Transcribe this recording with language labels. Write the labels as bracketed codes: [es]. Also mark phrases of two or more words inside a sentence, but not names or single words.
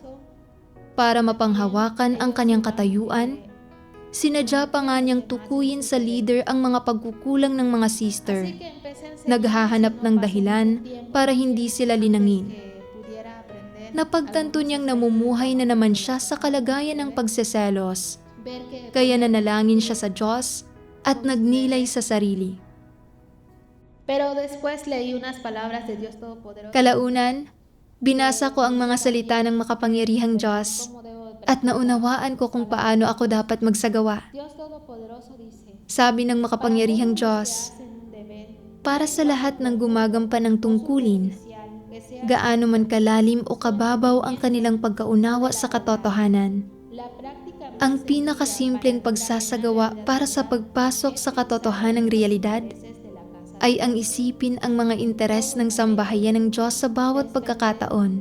[tl] Para mapanghawakan ang kanyang katayuan, sinadya pa nga niyang tukuyin sa leader ang mga pagkukulang ng mga sister. Naghahanap ng dahilan para hindi sila linangin. Napagtanto niyang namumuhay na naman siya sa kalagayan ng pagseselos, kaya nanalangin siya sa Diyos at nagnilay sa sarili. [es] Pero después leí unas palabras de Dios Todopoderoso. [tl] Kalaunan, binasa ko ang mga salita ng makapangyarihang Diyos at naunawaan ko kung paano ako dapat magsagawa. [es] Dios Todopoderoso dice, [tl] Sabi ng makapangyarihang Diyos, para sa lahat ng gumagampan ng tungkulin, gaano man kalalim o kababaw ang kanilang pagkaunawa sa katotohanan, ang pinakasimpleng pagsasagawa para sa pagpasok sa katotohanang realidad ay ang isipin ang mga interes ng sambahayan ng Diyos sa bawat pagkakataon.